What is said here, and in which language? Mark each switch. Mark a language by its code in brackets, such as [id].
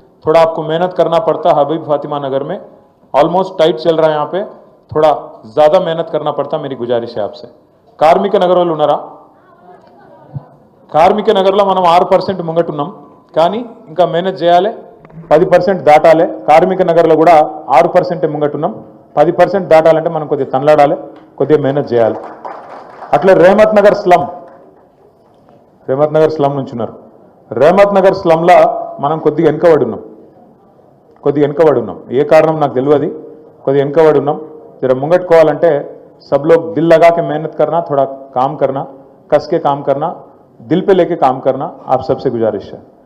[hi] थोड़ा आपको मेहनत करना पड़ता. हबीब फातिमा नगर में ऑलमोस्ट टाइट चल रहा है, यहाँ पे थोड़ा ज़्यादा मेहनत करना पड़ता. मेरी गुजारिश है आपसे. [te] कार्मिक नगर వాళ్ళు ఉన్నారా? కార్మిక నగర్లో మనం 6% ముంగట్టున్నాం, కానీ ఇంకా మేనేజ్ చేయాలి. 10% దాటాలి. కార్మిక నగర్లో కూడా 6% ముంగట్టున్నాం. 10% దాటాలంటే మనం కొద్దిగా తనలాడాలి, కొద్దిగా మేనేజ్ చేయాలి. అట్లా రెహమత్ నగర్ స్లమ్ నుంచి ఉన్నారు. రెహమత్ నగర్ స్లమ్లో మనం కొద్దిగా వెనుకబడి ఉన్నాం. ఏ కారణం నాకు తెలియదు, కొద్దిగా వెనుకబడి ఉన్నాం. జర ముంగట్టుకోవాలంటే [hi] सब लोग दिल लगा के मेहनत करना, थोड़ा काम करना, कस के काम करना, दिल पे लेके काम करना, आप सबसे गुजारिश है.